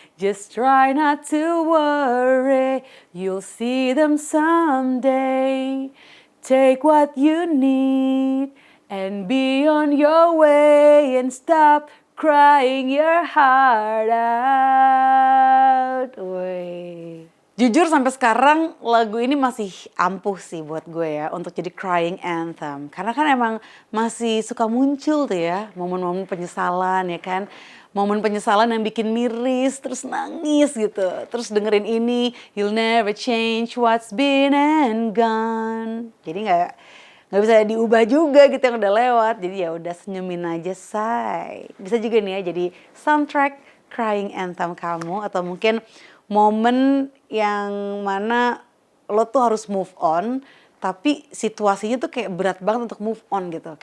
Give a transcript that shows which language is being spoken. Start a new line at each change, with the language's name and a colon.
English: Just try not to worry, you'll see them someday. Take what you need and be on your way and stop crying your heart out. Wey.
Indonesian: Jujur sampai sekarang lagu ini masih ampuh sih buat gue ya untuk jadi crying anthem. Karena kan emang masih suka muncul tuh ya momen-momen penyesalan ya kan. Momen penyesalan yang bikin miris terus nangis gitu. Terus dengerin ini,
English: you'll never change what's been and gone.
Indonesian: Jadi nggak bisa diubah juga gitu yang udah lewat. Jadi ya udah senyumin aja say. Bisa juga nih ya jadi soundtrack crying anthem kamu atau mungkin momen yang mana lo tuh harus move on tapi situasinya tuh kayak berat banget untuk move on gitu.